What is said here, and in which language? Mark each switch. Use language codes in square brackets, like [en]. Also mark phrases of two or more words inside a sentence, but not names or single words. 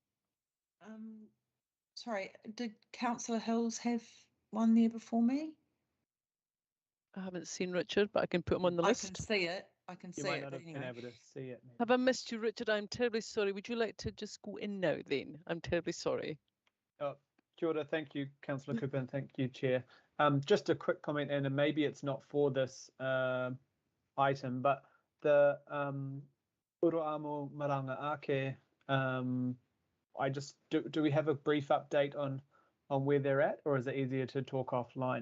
[en] Sorry, did Councillor Hills have one there before me? I haven't seen Richard, but I can put him on the list. I can see it. I can see You might it. not have Anyway. been able to see it. Maybe. Have I missed you, Richard? I'm terribly sorry. Would you like to just go in now then? I'm terribly sorry. [mi] Oh, kia ora. [en] Thank you, Councillor Cooper, and thank you, Chair. Just a quick comment, and maybe it's not for this item, but the Uruamo Maranga Ake, I just do we have a brief update on where they're at, or is it easier to talk offline?